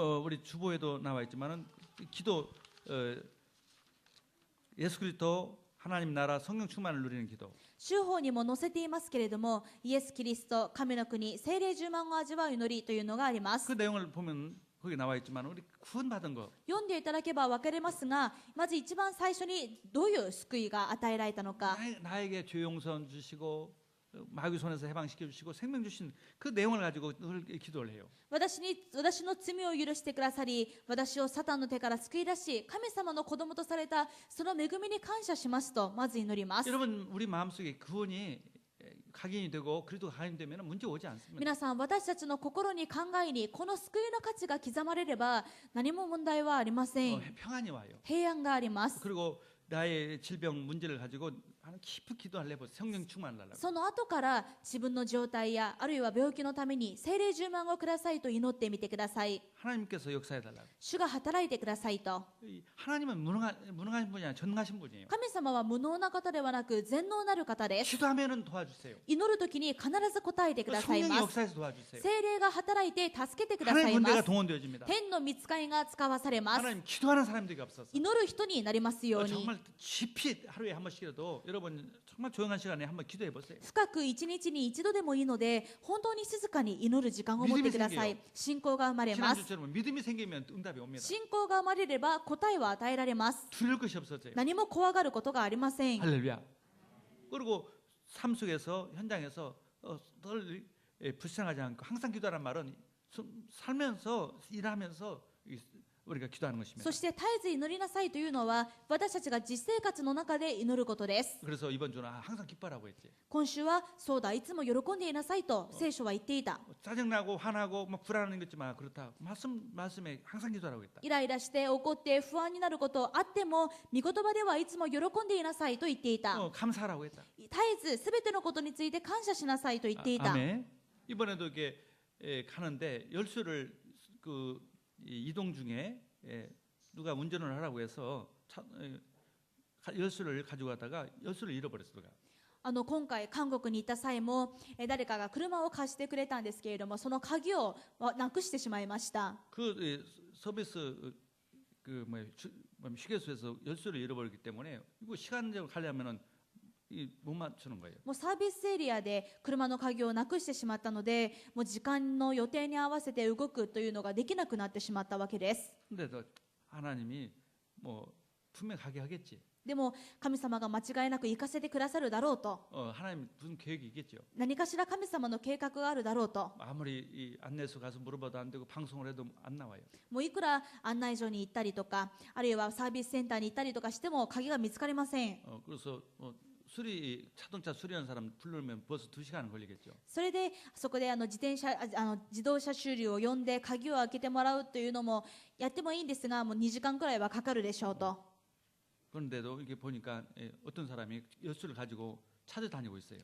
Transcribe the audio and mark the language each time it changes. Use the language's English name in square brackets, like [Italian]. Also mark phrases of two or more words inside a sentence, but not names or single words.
[Korean] 우리 주보에도 나와 있지만은 기도 예수 그리스도 하나님 나라 성령 충만을 누리는 기도. [Japanese] 週報にも載せていますけれども、イエス・キリスト、神の国、聖霊充満を味わう祈りというのがあります。 [Korean] 그 내용을 보면 거기 나와 있지만 우리 구원받은 거 [Japanese] 読んでいただけば分かりますが、まず一番最初にどういう救いが与えられたのか。 [Korean] 나에게 죄 용서 주시고 마귀 손에서 해방시켜 주시고 생명 주신 그 내용을 가지고 늘 기도를 해요. [Japanese] 私の罪を許してくださり、私をサタンの手から救い出し、神様の子供とされたその恵みに感謝しますとまず祈ります。 [Korean] 여러분 우리 마음속에 구원이 각인이 되고 그리스도가 각인되면 문제 오지 않습니다. [Japanese] 皆さん、私たちの心に考えにこの救いの価値が刻まれれば何も問題はありません。 [Korean] 평안이 와요. [Japanese] 平安があります。 [Korean] 그리고 나의 질병 문제를 가지고 하는 깊은 기도를 해보세요. 성령 충만을 달라고. [Japanese] その後から自分の状態やあるいは病気のために聖霊充満をくださいと祈ってみてください。 [Korean] 하나님께서 역사해 달라고. [Japanese] 主が働いてくださいと。 [Korean] 하나님은 무능하신 분이 아니라 전능하신 분이에요. [Japanese] 神様は無能な方ではなく全能なる方です。 [Korean] 기도하면은 도와주세요. [Japanese] 祈るときに必ず答えてください [Korean] 성령이 [Japanese] ます。 [Korean] 역사해서 도와주세요. [Japanese] 聖霊が働いて助けてくださ [Korean] 하나님 [Japanese] いま [Korean] 군대가 [Japanese] す。 [Korean] 동원되어집니다. [Japanese] 天の御使いが使わされます。 [Korean] 하나님 기도하는 사람들이 없어서 [Japanese] 祈る人になりますように。 [Korean] 정말 깊이 하루에 한 번씩이라도 여러분 정말 조용한 시간에 한번 기도해 보세요. [Japanese] 深く一日に一度でもいいので、本当に静かに祈る時間を持ってください。信仰が生まれます。 [Korean] 지난주처럼 믿음이 생기면 응답이 옵니다. [Japanese] 信仰が生まれれば答えは与えられます。 [Korean] 두려울 것이 없어져요. [Japanese] 何も怖がることがありません。 [Korean] 할렐루야. 그리고 삶 속에서 현장에서 늘 불쌍하지 않고 항상 기도하는 말은 살면서 일하면서 우리가 기도하는 것입니다. [Japanese] そして絶えず祈りなさいというのは私たちが実生活の中で祈ることです。 [Korean] 그래서 이번 주는 항상 기뻐하라고 했지. [Japanese] 今週はそうだ、いつも喜んでいなさいと聖書は言っていた。 [Korean] 짜증나고 화나고 막 불안한 것지만 그렇다. 말씀에 항상 기도하라고 했다. [Japanese] イライラして怒って不安になることあっても御言葉ではいつも喜んでいなさいと言っていた。 [Korean] 감사하라고 했다. [Japanese] 絶えずすべてのことについて感謝しなさいと言っていた。 [Korean] 아멘. 이번에도 이렇게 가는데 열쇠를 그 이동 중에 누가 운전을 하라고 해서 열쇠를 가지고 가다가 열쇠를 잃어버렸어요. [Japanese] 今回韓国に行った際も誰かが車を貸してくれたんですけれども、その鍵をなくしてしまいました。 [Korean] 그 서비스 그 휴게소에서 열쇠를 잃어버렸기 때문에 이거 시간적으로 가려면은 못 맞추는 거예요. [Japanese] もうサービスエリアで車の鍵をなくしてしまったので、もう時間の予定に合わせて動くというのができなくなってしまったわけです。 [Korean] 근데도 하나님이 뭐 분명 가게 하겠지. [Japanese] でも神様が間違いなく行かせてくださるだろうと、 [Korean] 하나님 무슨 계획이 있겠죠. [Japanese] 何かしら神様の計画があるだろうと、 [Korean] 아무리 이 안내소 가서 물어봐도 안 되고 방송을 해도 안 나와요. [Japanese] もういくら案内所に行ったりとか、あるいはサービスセンターに行ったりとかしても鍵が見つかりません。 [Korean] 그래서 자동차 수리하는 사람 부르면 벌써 2시간 걸리겠죠. [Japanese] それでそこで自動車修理を呼んで鍵を開けてもらうというのもやってもいいんですが、もう2時間くらいはかかるでしょうと。 [Korean] 그런데도 이게 보니까 어떤 사람이 여수를 가지고 찾아다니고 있어요.